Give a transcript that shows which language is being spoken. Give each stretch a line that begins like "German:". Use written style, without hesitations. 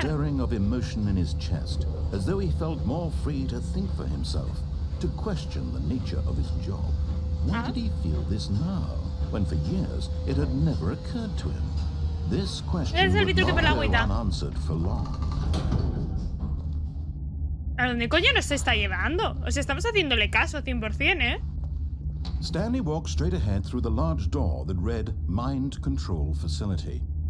English: stirring of emotion in his chest, as though he felt more free to think for himself, to question the nature of his job. Why did he feel this now, when for years it had never occurred to him? This question would not go unanswered for long.
Spanish: ¿A dónde coño nos está llevando? O sea, estamos haciéndole caso 100%, ¿eh?
English: Stanley walked straight ahead through the large door that read Mind Control Facility.